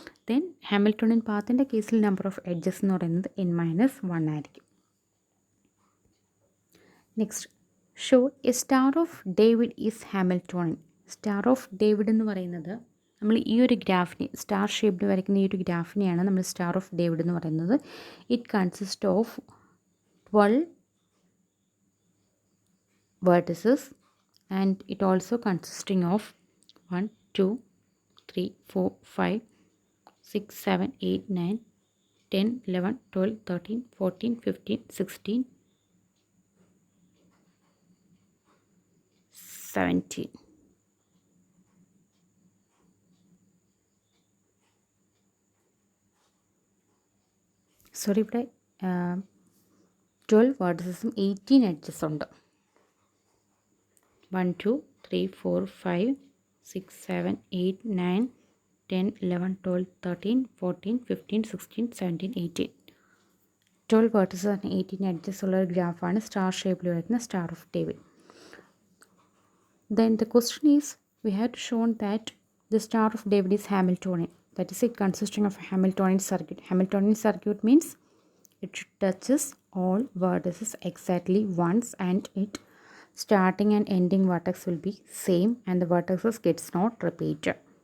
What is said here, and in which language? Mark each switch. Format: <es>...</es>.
<ml>Then Hamiltonian പാത്തിൻ്റെ കേസിൽ number of edges എന്ന് പറയുന്നത് n-1 ആയിരിക്കും.</ml> <en>Next, show a star of David is Hamiltonian.</en> <ml>Star of David എന്ന് പറയുന്നത് നമ്മൾ ഈ ഒരു ഗ്രാഫിനെ സ്റ്റാർ ഷേപ്ഡ് വരയ്ക്കുന്ന ഈ ഒരു ഗ്രാഫിനെയാണ് നമ്മൾ സ്റ്റാർ ഓഫ് ഡേവിഡ് എന്ന് പറയുന്നത്.</ml> <en>It consist of 12 vertices and it also consisting of 1 2 3 4 5 6 7 8 9 10 11 12 13 14 15 16 17.</en> <ml>Sorry, ഇവിടെ 12 വേർട്ടീസസും 18 എഡ്ജസ് ഉണ്ട്.</ml> <en>1 2 3 4 5 6 7 8 9 10 11 12 13 14 15 16 17 18.</en> <ml>12 വേർട്ടീസസ് ആൻഡ് 18 എഡ്ജസ് ഉള്ള ഒരു ഗ്രാഫാണ് സ്റ്റാർ ഷേപ്പിൽ വരുന്ന star of David.</ml> <en>Then the question is, we have shown that the star of David is Hamiltonian. That is, it consisting of a Hamiltonian circuit. Hamiltonian circuit means it touches all vertices exactly once and it starting and ending vertex will be same and the vertices gets not repeated.</en>